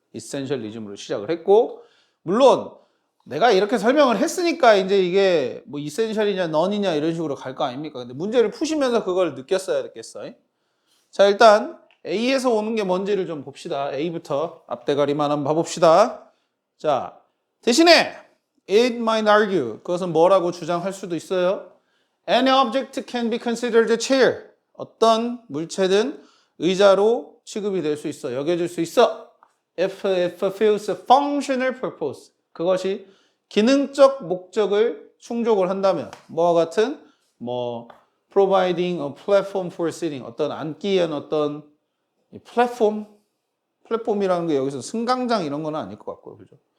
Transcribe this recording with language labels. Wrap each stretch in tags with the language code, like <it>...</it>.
<ko>이센셜리즘으로 시작을 했고, 물론 내가 이렇게 설명을 했으니까 이제 이게 뭐 이센셜이냐 넌이냐 이런 식으로 갈 거 아닙니까? 근데 문제를 푸시면서 그걸 느꼈어야 됐겠어요. 자, 일단 A에서 오는 게 뭔지를 좀 봅시다. A부터 앞대가리만 한번 봐봅시다. 자, 대신에</ko> <en>it might argue,</en> <ko>그것은 뭐라고 주장할 수도 있어요.</ko> <en>Any object can be considered a chair.</en> <ko>어떤 물체든 의자로 취급이 될 수 있어, 여겨질 수 있어.</ko> <en>If it fulfills a functional purpose.</en> <ko>그것이 기능적 목적을 충족을 한다면, 뭐와 같은 뭐</ko> <en>providing a platform for sitting,</en> <ko>어떤 앉기 위한 어떤 플랫폼이라는 게 여기서 승강장 이런 건 아닐 것 같고요, 그죠?</ko>